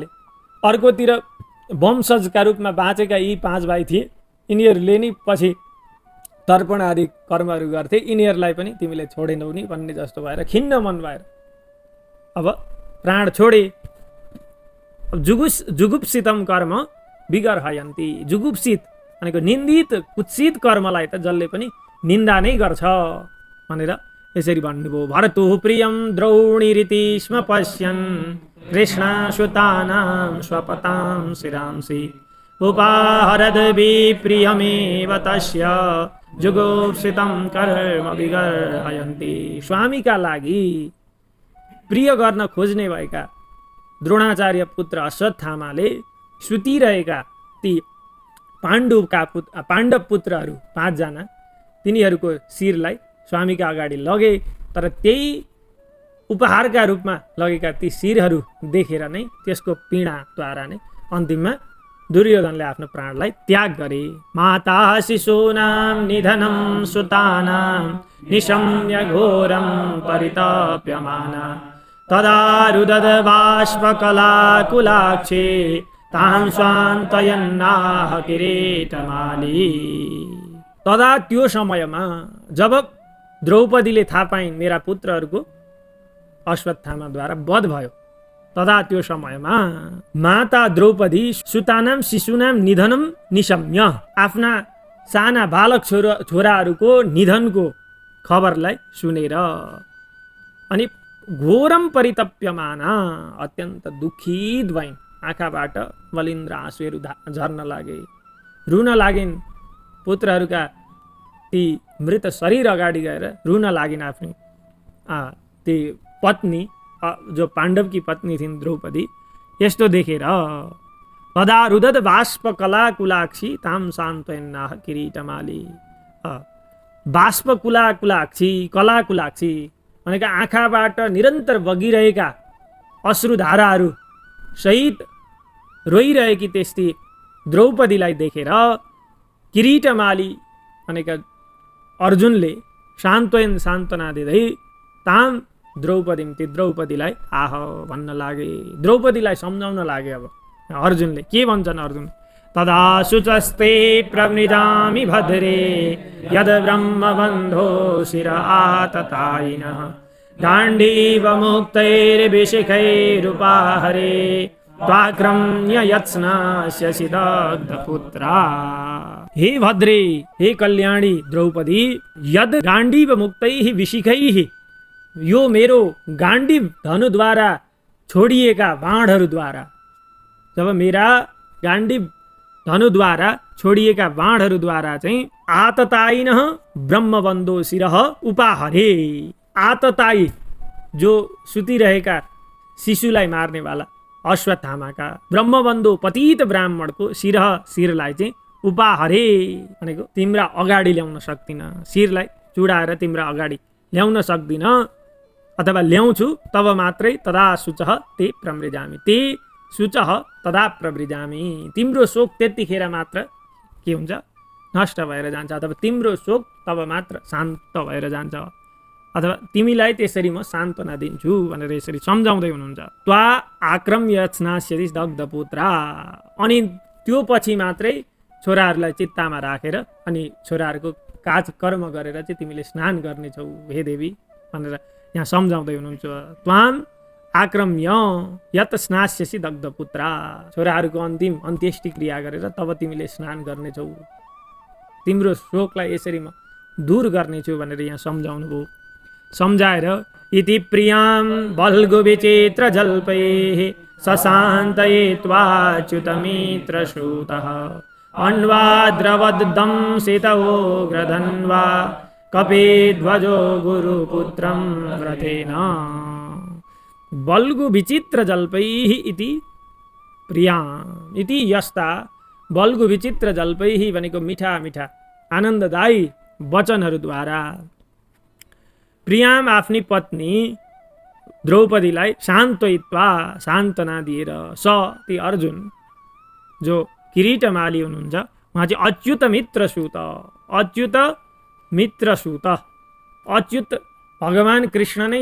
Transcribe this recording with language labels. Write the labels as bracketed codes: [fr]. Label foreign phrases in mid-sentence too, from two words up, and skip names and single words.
[ne] अर्कोतिर वंशजका रूपमा बाँचेका यी 5 भाइ थिए, यिनीहरूले नि पछि तर्पण आदि कर्महरू गर्थे, यिनीहरूलाई पनि तिमीले छोडेनौ नि भन्ने जस्तो भएर खिन्न मन भएर अब प्राण छोडे। [sa] जुगुप्सितम कर्म विगर्हयन्ति, [ne] जुगुप्सित भनेको निन्दित कुत्सित कर्मलाई त जसले पनि निन्दा नै गर्छ भनेर यसरी भन्नुभयो। [sa] भरतुः प्रियं द्रौणीरिति स्म पश्यन् कृष्णाश्वतानां स्वपतां शिरांसि उपाहरद विप्रियमेव तस्य जुगुप्सितं कर्म विगर्हयन्ति। [ne] स्वामीका लागि प्रिय गर्न खोज्ने भएका द्रोणाचार्य पुत्र अश्वत्थामाले सुतिरहेका ती पाण्डव पुत्रहरू 5 जना, तिनीहरूको शिरलाई स्वामीका अगाडि लगे। तर त्यही उपहारका रूपमा लगेका ती शिरहरू देखेर नै, त्यसको पीडाद्वारा नै अन्तिममा दुर्योधनले आफ्नो प्राणलाई त्याग गरे। [sa] माता शिशूनां निधनं सुतानां निशम्य घोरं परितप्यमाना तदा रुदद बाष्पकलाकुलाक्षे तां स्वान्तयन्नाह किरीटमाली। [ne] तदा त्यो समयमा जब द्रौपदीले थाहा पाइन् मेरा पुत्रहरूको अश्वत्थामाद्वारा वध भयो, तदा त्यो समयमा माता द्रौपदी [sa] सुतानाम शिशुनाम निधनम निशम्य, [ne] आफ्ना साना बालक छोराहरूको निधनको खबरलाई सुनेर अनि [sa] घोरम परितप्यमाना, [ne] अत्यन्त दुखित भइन्, आँखाबाट मलिन्द्र आँसुहरू झर्न लागे, रुन लागिन्। पुत्रहरूका ती मृत शरीर अगाडि गएर रुन लागिन् आफ्नी ती पत्नी, जो पाण्डवकी पत्नी थिइन् द्रौपदी। यस्तो देखेर [sa] तदा रुदद बाष्पकलाकुलाक्षी ताम सान्त्वयन्नाह किरीटमाली। बाष्पकुलाकुलाक्षी, कलाकुलाक्षी [ne] भनेका आँखाबाट निरन्तर बगिरहेका अश्रुधाराहरू सहित रोइरहेकी त्यस्ती द्रौपदीलाई देखेर किरीटमाली भनेका अर्जुनले सान्त्वना दिँदै ताम द्रौपदी, ती द्रौपदीलाई आह भन्न लागे, द्रौपदीलाई सम्झाउन लागे। अब अर्जुनले के भन्छन्, [sa] अर्जुन तदा शुचस्ते प्रवृजामि भद्रे यद ब्रह्मबन्धो शिर आततायिनः गाण्डीवमुक्तैर्विशिखैरुपाहरे त्वाक्रम्य यत्स्नास्यसि दग्धपुत्रा। हे भद्रे, हे कल्याणी द्रौपदी, यद गाण्डीव मुक्तैः विशिखैः, [ne] यो मेरो गाण्डीव धनुद्वारा छोडिएका बाणहरूद्वारा, जब मेरा गाण्डीव धनुद्वारा छोडिएका बाणहरूद्वारा चाहिँ [sa] आततायिनः ब्रह्मबन्धो शिरः उपाहरे, [ne] आततायी जो सुतिरहेका शिशुलाई मार्नेवाला अश्वत्थामाका ब्रह्मबन्धु पतित ब्राह्मणको शिरलाई चाहिँ उपाहरे भनेको तिम्रा अगाडि ल्याउन सक्दिन, शिरलाई चुडाएर तिम्रा अगाडि ल्याउन सक्दिन, अथवा ल्याउँछु तब मात्रै [sa] तदा शुचः ते प्रमृजामि, ते शुचः तदा प्रमृजामि, [ne] तिम्रो शोक त्यतिखेर मात्र के हुन्छ, नष्ट भएर जान्छ, अथवा तिम्रो शोक तब मात्र शान्त भएर जान्छ, अथवा तिमीलाई त्यसरी म सान्त्वना दिन्छु भनेर यसरी सम्झाउँदै हुनुहुन्छ। [sa] त्वा आक्रम्य स्नास्यति दग्धपुत्रा, [ne] अनि त्यो पछि मात्रै छोराहरूलाई चित्तामा राखेर अनि छोराहरूको काज कर्म गरेर चाहिँ तिमीले स्नान गर्नेछौ हे देवी भनेर यहाँ सम्झाउँदै हुनुहुन्छ। [sa] त्वाम आक्रम्य यत स्नास्यसि दग्धपुत्रा, [ne] छोराहरूको अन्तिम अन्त्येष्टि क्रिया गरेर तब तिमीले स्नान गर्नेछौ, तिम्रो शोकलाई यसरी म दूर गर्नेछु भनेर यहाँ सम्झाउनु भयो। [sa] सम्झाएर इति प्रियां बल्गु विचित्र जल्पैः सशान्तये त्वाच्युतमित्रश्रुतः अन्वाद्रवद्दंसितवोग्रधन्वा कपिध्वजो गुरुपुत्रं रथेन। बल्गु विचित्र जल्पैः इति प्रियां इति [ne] यस्ता [sa] बल्गु विचित्र जल्पैः [ne] भनेको मिठा मिठा आनन्ददायी वचनहरूद्वारा प्रियाम आफ्नी पत्नी द्रौपदीलाई सान्त्वयित्वा सान्त्वना दिएर स ती अर्जुन जो किरीटमाली हुनुहुन्छ उहाँ चाहिँ अच्युत मित्रसूत, अच्युत मित्रसूत, अच्युत भगवान कृष्ण नै